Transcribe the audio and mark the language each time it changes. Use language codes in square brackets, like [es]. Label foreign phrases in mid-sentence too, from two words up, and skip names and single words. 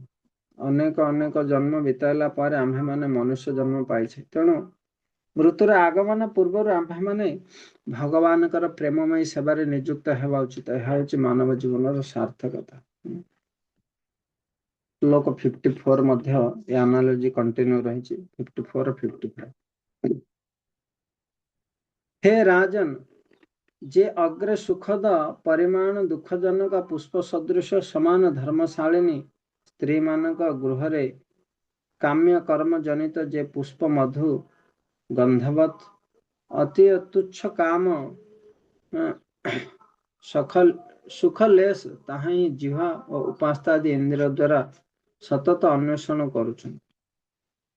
[or] ଅନେକ ଅନେକ ଜନ୍ମ ବିତାଇଲା ପରେ ଆମ୍ଭେମାନେ ମନୁଷ୍ୟ ଜନ୍ମ ପାଇଛେ, ତେଣୁ ମୃତ୍ୟୁର ଆଗମନ ପୂର୍ବରୁ ଆମ୍ଭେମାନେ ଭଗବାନଙ୍କର ପ୍ରେମମୟୀ ସେବାରେ ନିଯୁକ୍ତ ହେବା ଉଚିତ। ଏହା ହେଉଛି ମାନବ ଜୀବନର ସାର୍ଥକତା। ଶ୍ଲୋକ 54 ମଧ୍ୟ ଏ [en] analogy continue [or] ରହିଛି। 54, 55। ହେ ରାଜନ, ଯେ ଅଗ୍ରେ ସୁଖଦ ପରିମାଣ ଦୁଃଖଜନକ ପୁଷ୍ପ ସଦୃଶ ସମାନ ଧର୍ମଶାଳିନୀ ସ୍ତ୍ରୀ ମାନଙ୍କ ଗୃହରେ କାମ୍ୟ କର୍ମ ଜନିତ ଯେ ପୁଷ୍ପ ମଧୁ ଗନ୍ଧବତ ଅତି ତୁଚ୍ଛ କାମ ସୁଖଲେଶ ତାହା ହିଁ ଜିହ୍ୱା ଆଉ ଉପସ୍ଥାଦି ଇନ୍ଦ୍ରିୟ ଦ୍ୱାରା ସତତ ଅନ୍ୱେଷଣ କରୁଛନ୍ତି।